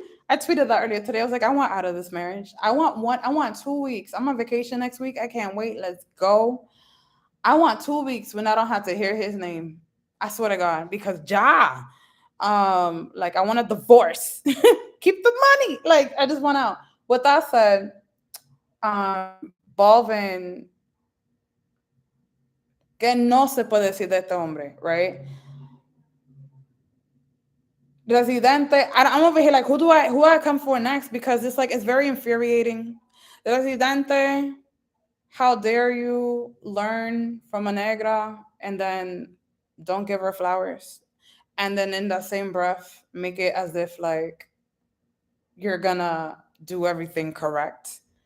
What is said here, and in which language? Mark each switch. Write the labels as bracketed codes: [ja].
[en] I tweeted that earlier today. I was like, I want out of this marriage. I want 2 weeks. I'm on vacation next week. I can't wait. Let's go. I want 2 weeks when I don't have to hear his name. I swear to God, because Ja, like I want a divorce. Keep the money. Like I just want out. With that said, [es] Balvin, que no se puede decir de este hombre, [en] right? Residente, I'm over here like, who I come for next? Because it's like, it's very infuriating. Residente, how dare you learn from a negra and then don't give her flowers? And then in that same breath, make it as if like you're gonna do everything correct.